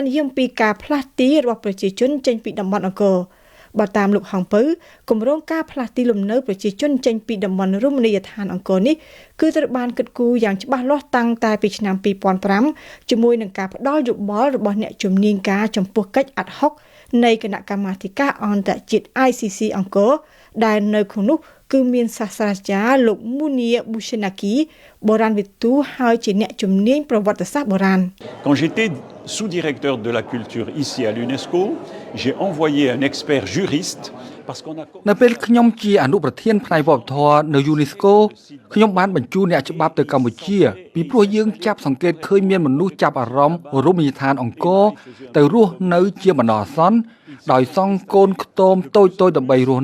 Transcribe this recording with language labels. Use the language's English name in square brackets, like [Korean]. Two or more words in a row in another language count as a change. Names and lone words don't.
[Khmer] និយាយពីការផ្លាស់ទីរបស់ប្រជាជនចេញពីតំបន់អង្គរបើតាមលោកហងពៅគម្រោងការផ្លាស់ទីលំនៅប្រជាជនចេញពីតំបន់រមណីយដ្ឋានអង្គរនេះគឺត្រូវបានគិតគូរយ៉ាងច្បាស់លាស់តាំងតែពីឆ្នាំ2005ជាមួយនឹងការផ្ដល់យោបល់របស់អ្នកជំនាញការចំពោះកិច្ចអាត់ហុកនៃគណៈកម្មាធិការអន្តរជាតិ ICC អង្គរដែលនៅក្នុងនោះគឺមានសាស្ត្រាចារ្យលោកមូនីប៊ូសេណាគីបុរាណវិទូហើយជាអ្នកជំនាញប្រវត្តិសាស្ត្របុរាណ [French] Quand j'étais sous-directeur de la culture ici à l'UNESCO, j'ai envoyé un expert juriste parce qu'on a [Khmer] នៅពេលខ្ញុំជាអនុប្រធានផ្នែកវប្បធម៌នៅ UNESCO ខ្ញុំបានបញ្ជូនអ្នកច្បាប់ទៅកម្ពុជាពីព្រោះយើងចាប់សង្កេតឃើញមានមនុស្សចាប់អារម្មណ៍រមណីយដ្ឋានអង្គរទៅរស់នៅជាបណ្ដោះអាសន្នដោយសង់កូនខ្ទមតូចៗដើម្បីរស់